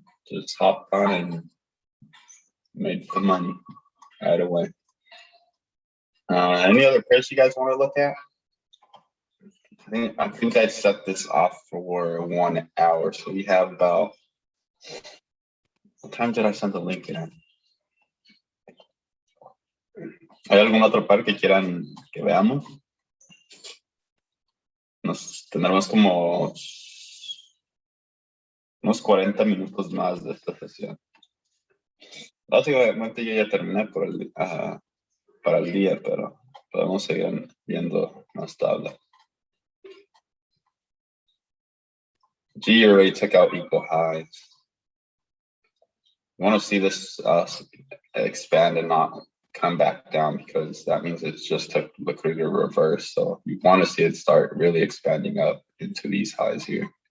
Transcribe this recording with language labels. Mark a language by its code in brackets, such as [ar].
[en] Just hopped on and made some money right away. Any other pairs you guys want to look at? I think I set this off for 1 hour, so we have about. What time did I send the link in? [es] ¿Hay algún otro par que quieran que veamos? Nos tendremos como unos 40 minutos más de esta sesión. Básicamente yo ya terminé para el día, pero podemos seguir viendo más tablas. [en] G already took out equal highs. You want to see this expand and not come back down, because that means it's just took liquidity to reverse. So you want to see it start really expanding up into these highs here.